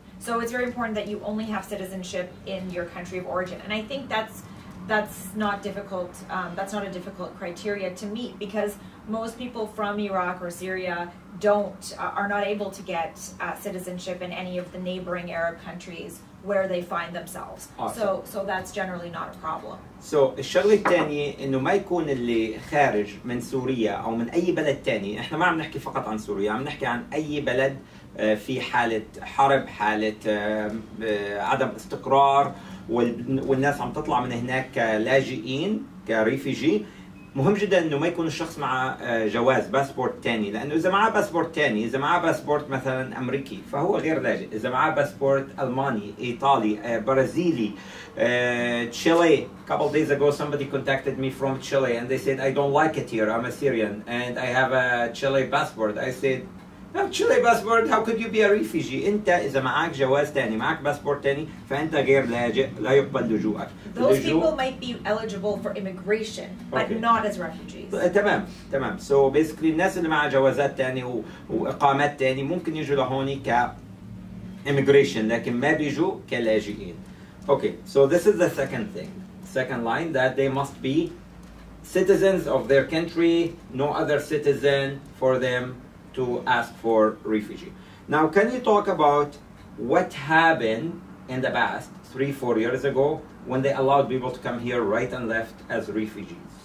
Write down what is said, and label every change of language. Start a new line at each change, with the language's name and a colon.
English: So it's very important that you only have citizenship in your country of origin, and I think that's not difficult. That's not a difficult criteria to meet, because most people from Iraq or Syria are not able to get citizenship in any of the neighboring Arab countries where they find themselves. Awesome. So that's generally not a problem.
Arabic: So الشغلة الثانية إنه ما يكون اللي خارج من سوريا أو من أي بلد ثاني، إحنا ما عم نحكي فقط عن سوريا، عم نحكي عن أي بلد في حالة حرب، حالة عدم استقرار، والناس عم تطلع من هناك كلاجئين كريفيجي. مهم جدا انه ما يكون الشخص مع جواز باسبورت ثاني، لانه اذا معاه باسبورت ثاني، اذا معاه باسبورت مثلا امريكي فهو غير لاجئ، اذا معاه باسبورت الماني، ايطالي، برازيلي، Chile.
English: A couple of days ago somebody contacted me from Chile and they said I don't like it here, I'm a Syrian and I have a Chile passport. I said no, Chile passport, how could you be a refugee?
Arabic: انت اذا معك جواز ثاني، معك باسبورت ثاني، فانت غير لاجئ، لا يقبل لجوءك.
English: Those people might be eligible for immigration but not as refugees.
Arabic: تمام.
English: So basically
Arabic: الناس اللي معها جوازات ثانيه واقامات ثانيه ممكن يجوا لهون ك immigration لكن ما بيجوا كلاجئين.
English: Okay, so this is the second thing. Second line, that they must be citizens of their country, no other citizen for them to ask for refugee. Now, can you talk about what happened in the past 3-4 years ago when they allowed people to come here right and left as refugees?